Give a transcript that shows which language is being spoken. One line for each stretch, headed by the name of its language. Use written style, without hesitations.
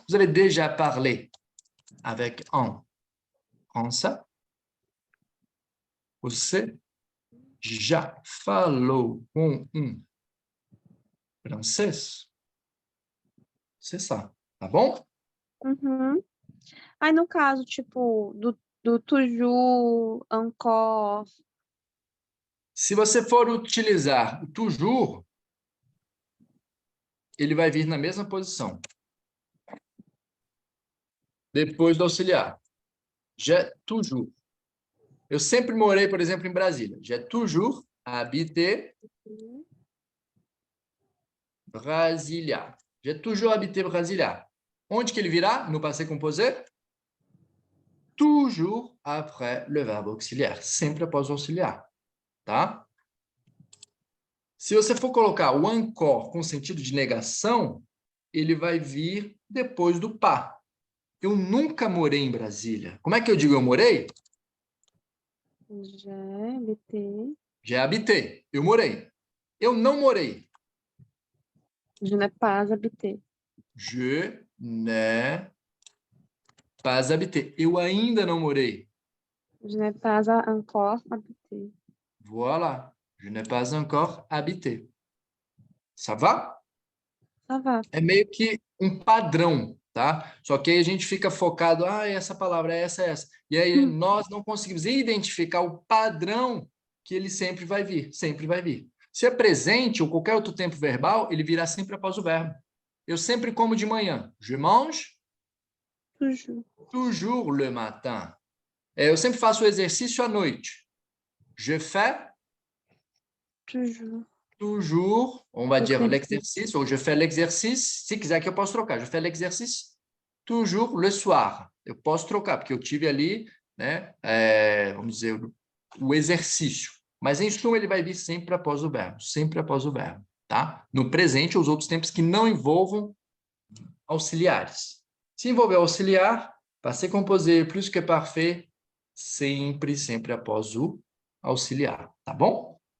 French: Vous avez déjà parlé avec un français.
Portuguese: Você já falou com um francês?
French: C'est ça.
Portuguese: Tá bom? Aí, no caso, tipo, do toujours, encore. Se você for utilizar o toujours, ele vai vir na mesma posição. Depois do auxiliar.
French: J'ai toujours.
Portuguese: Eu sempre morei, por exemplo, em Brasília.
French: J'ai toujours habité Brasília. J'ai toujours habité Brasília.
Portuguese: Onde que ele virá? No passé composé?
French: Toujours après le verbe auxiliaire.
Portuguese: Sempre após o auxiliar. Tá? Se você for colocar o encore com sentido de negação, ele vai vir depois do pas. Eu nunca morei em Brasília. Como é que eu digo eu morei?
French: J'ai habité.
Portuguese: Já habitei. Eu morei. Eu não morei.
French: Je n'ai pas habité. Je n'ai pas habité.
Portuguese: Eu ainda não morei.
French: Je n'ai pas encore habité. Voilà. Je n'ai pas encore habité. Ça va? Ça va.
Portuguese: É meio que um padrão, tá? Só que aí a gente fica focado, essa palavra é essa. E aí nós não conseguimos identificar o padrão que ele sempre vai vir, sempre vai vir. Se é presente ou qualquer outro tempo verbal, ele virá sempre após o verbo. Eu sempre como de manhã.
French: Je mange toujours le matin.
Portuguese: Eu sempre faço o exercício à noite.
French: Je fais toujours, on va dire l'exercice, ou je fais l'exercice,
Portuguese: se quiser que eu posso trocar.
French: Je fais l'exercice toujours le soir.
Portuguese: Eu posso trocar, porque eu tive ali, né, vamos dizer, o exercício. Mas, em suma, ele vai vir sempre após o verbo, tá? No presente, os outros tempos que não envolvam auxiliares. Se envolver auxiliar, passé composé plus que parfait, sempre após o auxiliar, tá bom?